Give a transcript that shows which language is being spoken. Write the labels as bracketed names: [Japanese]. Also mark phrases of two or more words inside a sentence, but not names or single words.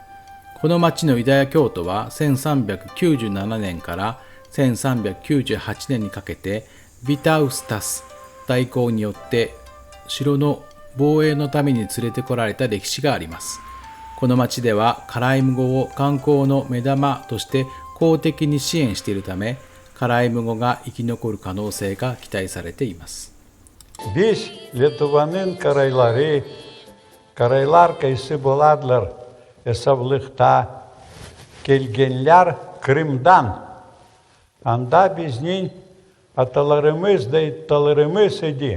[Japanese] この町のユダヤ教徒は1397年から1398年にかけてビタウスタス大公によって城の防衛のために連れてこられた歴史があります。この町ではカライム語を観光の目玉として公的に支援しているため、カライム語が生き残る可能性が期待されています。 [Karaim] Biz Litvanın karaylar kayısı buladlar hesaplıkta gelgenler Kırım'dan. Anda biznin atalarımız da italarımız idi.